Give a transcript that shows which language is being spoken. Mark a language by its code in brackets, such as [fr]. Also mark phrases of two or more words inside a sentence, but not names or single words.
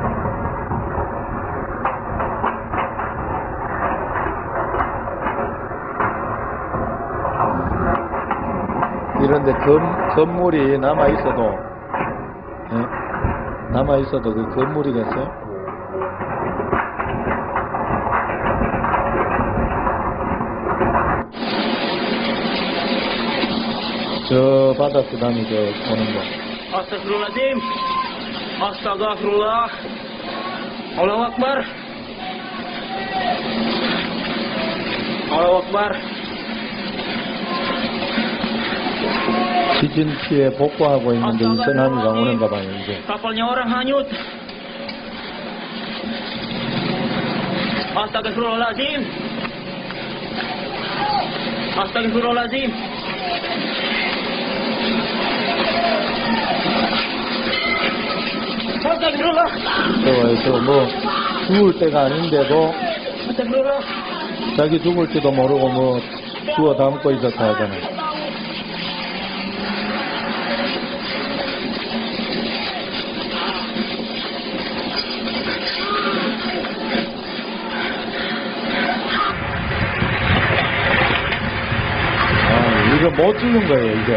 [ko] 이런데 건물이 남아있어도, 예? 남아있어도 그 건물이겠어요? 저 바다 쓰나미 저 오는 거. [ar] أستغفر الله العظيم. أستغفر الله. الله أكبر. الله أكبر. [ko] 지진 피해 복구하고 있는데 이 쓰나미가 오는가 봐요, 이제. [id] Kapalnya orang hanyut. [ar] أستغفر الله العظيم. أستغفر الله العظيم. Astagfirullah. [ko] 저거 뭐 죽을 때가 아닌데도 [ar] Astagfirullah. [ko] 자기 죽을지도 모르고 뭐 주워 담고 있었다 하잖아요. 이거 못 찍은 거예요, 이게.